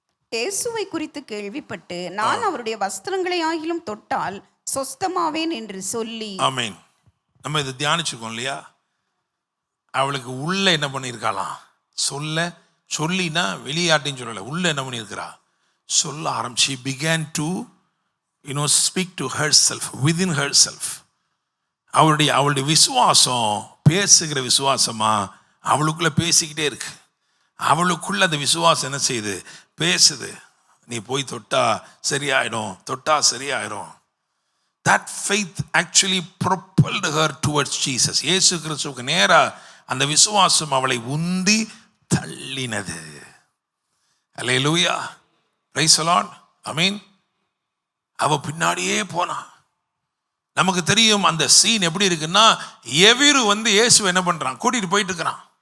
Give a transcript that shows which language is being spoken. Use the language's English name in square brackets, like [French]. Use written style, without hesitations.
[Tamil] இயேசுவை குறித்து கேள்விப்பட்டு, நான் அவருடைய வஸ்திரங்களை ஆகிலும் தொட்டால் சொஸ்தமாவேன் என்று சொல்லி. ஆமென். நம்ம இதை தியானிச்சுக்கோம் இல்லையா? அவளுக்கு உள்ள என்ன பண்ணியிருக்காளாம், சொல்லினா வெளியாட்டின்னு சொல்லலை, உள்ள என்ன பண்ணியிருக்கிறா, சொல்ல ஆரம்பிச்சு. [English] she began to speak to herself, within herself. [Tamil] அவளுடைய விசுவாசம் பேசுகிற விசுவாசமா அவளுக்குள்ள பேசிக்கிட்டே இருக்கு. அவளுக்குள்ள அந்த விசுவாசம் என்ன செய்யுது, பேசுது. நீ போய் தொட்டா சரியாயிடும். [English] that faith actually propelled her towards Jesus. [Tamil] இயேசு கிறிஸ்துவுக்கு நேரா அந்த விசுவாசம் அவளை உந்தி தள்ளினது. அல்லேலூயா, [English] praise the Lord, [Tamil] ஆமென். அவ பின்னாடியே போனா. நமக்கு தெரியும் அந்த சீன் எப்படி இருக்குன்னா, எவிரு இயேசு என்ன பண்றான், கூட்டிட்டு போயிட்டு இருக்கிறான்.